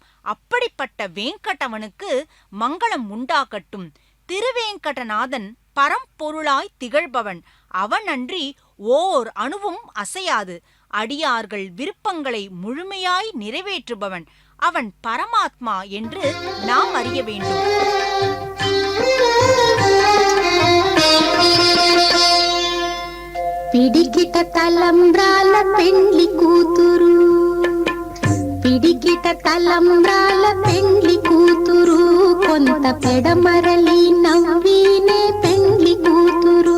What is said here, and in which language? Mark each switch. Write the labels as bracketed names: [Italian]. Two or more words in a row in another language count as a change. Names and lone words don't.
[Tamil] அப்படிப்பட்ட வேங்கடவனுக்கு மங்களம் உண்டாகட்டும். திருவேங்கடநாதன் பரம்பொருளாய் திகழ்பவன். அவனன்றி ஓர் அணுவும் அசையாது. அடியார்கள் விருப்பங்களை முழுமையாய் நிறைவேற்றுபவன். அவன் பரமாத்மா என்று நாம் அறிய வேண்டும். [Telugu] పిడికిట తలంబ్రాల పెండ్లి కూతురు, పిడికిట తలంబ్రాల పెండ్లి కూతురు, కొంత పెడమరలి నవ్వినే పెండ్లి కూతురు.